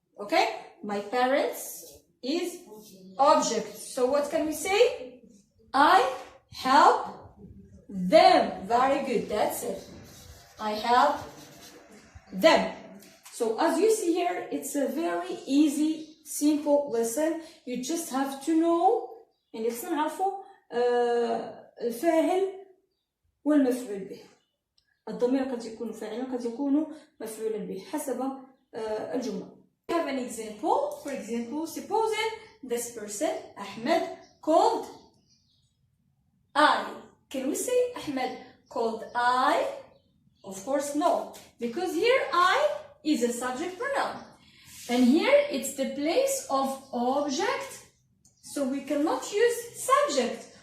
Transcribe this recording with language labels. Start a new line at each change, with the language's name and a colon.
English: Okay? My parents is object. So what can we say? I help them. Very good. That's it. I help them. So as you see here, it's a very easy, simple lesson. You just have to know
Arabic: يعني خصنا نعرفوا الفاعل والمفعول به. الضمير قد يكون فاعلا قد يكون مفعولا به حسب الجملة.
English: We have an example. For example, supposing this person Ahmed called I. Can we say Ahmed called I? Of course no, because here I is a subject pronoun, and here it's the place of object, so we cannot use subject.